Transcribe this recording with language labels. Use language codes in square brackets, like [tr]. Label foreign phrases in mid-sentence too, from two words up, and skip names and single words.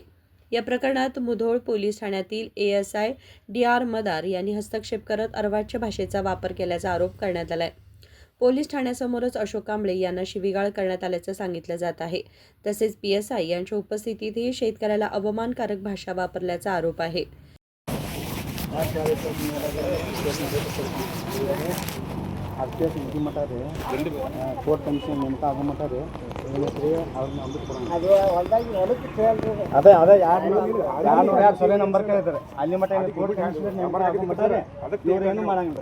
[mr] या प्रकरणात मुधोळ पोलीस ठाण्यातील ASI DR मदार यांनी हस्तक्षेप करत अर्वाच्य भाषेचा वापर केल्याचा आरोप करण्यात आलाय. पोलीस ठाण्यासमोरच अशोक कांबळे यांना शिवीगाळ करण्यात आल्याचं सांगितलं जात आहे. तसेच PSI यांच्या उपस्थितीतही शेतकऱ्याला अवमानकारक भाषा वापरल्याचा आरोप आहे. [en] court commission [kn] ನೇಮಕ ಆಗೋ ಮಟ್ಟ ರೀ ಅವ್ರನ್ನ ಅದೇ ಯಾರು [en] survey number [kn] ಕೇಳಿದ್ದಾರೆ ಅಲ್ಲಿ ಮಟ್ಟ [en] court commissioner [kn] ನೇಮಕ ಆಗೋ ಮಟ್ಟ ರೀ ಇವ್ರೇನು ಮಾಡಂಗಿಲ್ಲ.